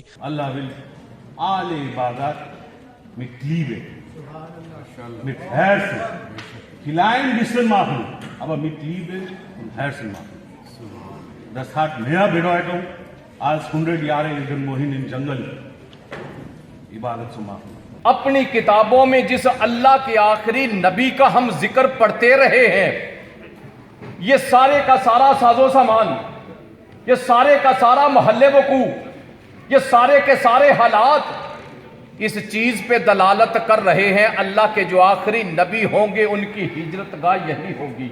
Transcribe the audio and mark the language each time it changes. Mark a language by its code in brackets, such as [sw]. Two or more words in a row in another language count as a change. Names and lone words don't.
[de] اللہ will alle Ibadat mit Liebe, mit Herzen, klein bisschen machen, aber mit Liebe und Herzen machen. Das hat mehr Bedeutung als 100 Jahre irgendwo hin im Jungle Ibadat zu machen. [ur] اپنی کتابوں میں جس اللہ کے آخری نبی کا ہم ذکر پڑھتے رہے ہیں، یہ سارے کا سارا ساز و سامان، یہ سارے کا سارا محل وقوع، یہ سارے کے سارے حالات اس چیز پہ دلالت کر رہے ہیں اللہ کے جو آخری نبی ہوں گے ان کی ہجرت گاہ یہی ہوگی۔